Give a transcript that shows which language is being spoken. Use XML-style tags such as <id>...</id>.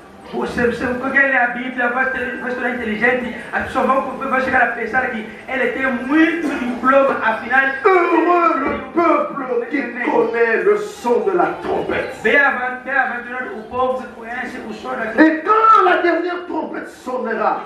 <pt>Você porque ele é a Bíblia, vai se tornar inteligente, as pessoas vão chegar a pensar que ele tem muito diploma, afinal.</pt> <fr>Heureux le peuple qui connaît le son de la trompette.</fr> <pt>Bem-aventurado o povo que conhece o som da trompeta.</pt> <fr>Et quand la dernière trompette sonnera,</fr>